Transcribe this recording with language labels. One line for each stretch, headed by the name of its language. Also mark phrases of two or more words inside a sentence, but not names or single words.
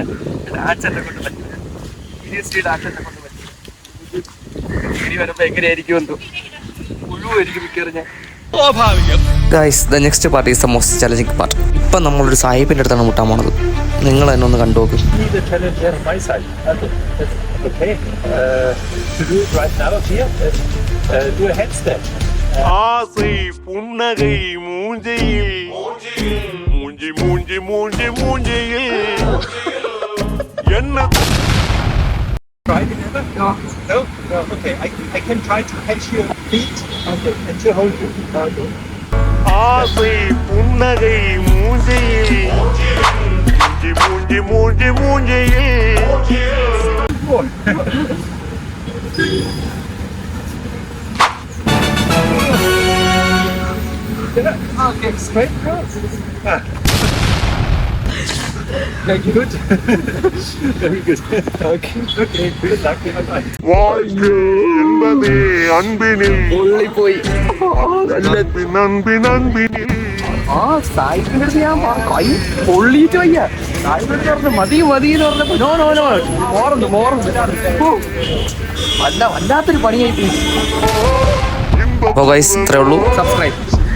Malayalam: ഡാൻസ് എന്നെ കൊണ്ട് പറ്റില്ല. ഡാൻസ് എന്നെ കൊണ്ട് പറ്റില്ല. ഇനി വരുമ്പോ എങ്ങനെയായിരിക്കും എന്തോ മുഴുവായിരിക്കും മിക്കറി ഞാൻ.
English: Guys, the next part is the most challenging part.
Malayalam: ഇപ്പം നമ്മളൊരു സാഹിബിൻ്റെ അടുത്താണ് മുട്ടാൻ പോണത്. നിങ്ങൾ തന്നെ ഒന്ന് കണ്ടു നോക്ക്.
Tamil: ஆசை புன்னகை மூஞ்சையில் மூஞ்சி மூஞ்சி மூஞ்சி மூஞ்சையில் என்ன
English: No. Okay, I can try to catch your feet and to hold you.
Tamil: ஆசை புன்னகை மூஞ்சையில் மூஞ்சி மூஞ்சி மூஞ்சி மூஞ்சையில்
English: Okay, straight across. Very good. Very good. Okay, good luck. Bye.
Tamil: வாழ்க்கை என்பதே அன்பினில்
Malayalam: പൊള്ളിപ്പോയി.
Tamil: அன்பின் அன்பினில்
Malayalam: ആ സായിപ്പിന്റെ അടുത്ത് ഞാൻ കൈ പൊള്ളിയിട്ട് വയ്യ. സായിപ്പിന്റെ അടുത്ത് പറഞ്ഞു മതി എന്ന് പറഞ്ഞപ്പോ നോ മോറുന്നു. വല്ലാത്തൊരു പണിയായി പോയി. അപ്പോൾ ഗൈസ്, ഇത്രേ ഉള്ളൂ. സബ്സ്ക്രൈബ്.